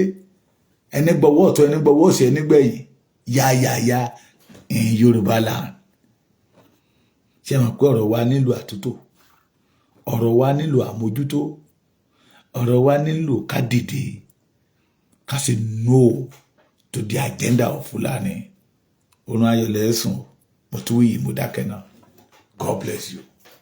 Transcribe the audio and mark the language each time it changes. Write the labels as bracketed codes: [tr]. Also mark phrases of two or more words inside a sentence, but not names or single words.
[yo] Ẹni gbọ́wọ́ ọ̀tún ẹni gbọ́wọ́ òsì ẹni gbẹ̀yìn. [en] Yáyáyá in Yorùbá land. [yo] Ṣé mọ̀ pé ọ̀rọ̀ wa nílò àtúntò? Ọ̀rọ̀ wa nílò àmójútó. Ọ̀rọ̀ wa nílò ká dìde. Ká ṣe [en] no to the agenda of Fulani. [yo] Orun ayọ̀ lẹ́sùn. Mo tún yìí mo dákẹ́ náà. [en] God bless you.